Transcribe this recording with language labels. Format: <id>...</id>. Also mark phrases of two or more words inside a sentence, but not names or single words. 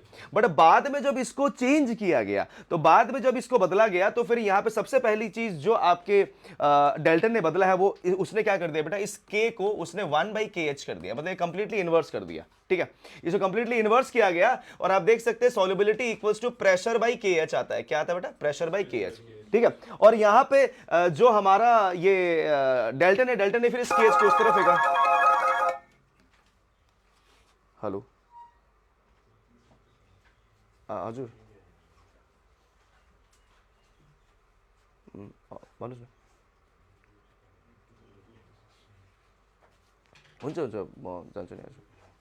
<hi>बट बाद में जब इसको चेंज किया गया, तो बाद में जब इसको बदला गया, तो फिर यहां पे सबसे पहली चीज जो आपके डेल्टन ने बदला है वो उसने क्या कर दिया बेटा, इस K को उसने 1/KH कर दिया, मतलब</hi> <en>completely inverse</en> <hi>कर दिया, ठीक है। इसे</hi> <en>completely inverse</en> <hi>किया गया और आप देख सकते हैं</hi> <en>solubility equals to pressure by KH</en> <hi>आता है, क्या आता है बेटा,</hi> <en>pressure by KH,</en> <hi>ठीक है। और यहां पे जो हमारा ये डेल्टन ने फिर इस KH को उस तरफ फेंका,</hi> <ne>हेलो हजुर भन्नुहोस् न, हुन्छ म जान्छु नि हजुर।</ne>